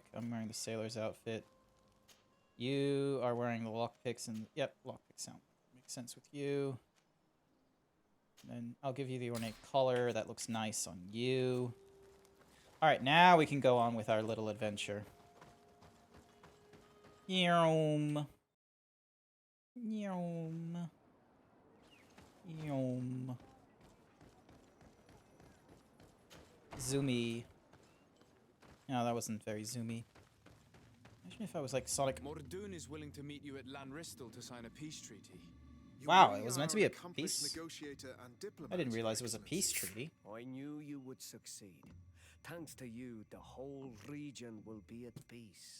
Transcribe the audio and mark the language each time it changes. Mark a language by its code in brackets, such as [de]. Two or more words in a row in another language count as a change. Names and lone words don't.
[en] I'm wearing the sailor's outfit. You are wearing the lockpicks and... Yep, lockpick sound makes sense with you. And then I'll give you the ornate collar. That looks nice on you. Alright, now we can go on with our little adventure. Yum. Yum. Yum. Zoomy. No, that wasn't very zoomy. Imagine if I was like Sonic. Mordoon is willing to meet you at Lanristal to sign a peace treaty. Wow, it was meant to be a accomplished peace. negotiator and diplomat, I didn't realize it Your was a peace Excellency. treaty. I knew you would succeed. Thanks to you, the whole region will be at peace.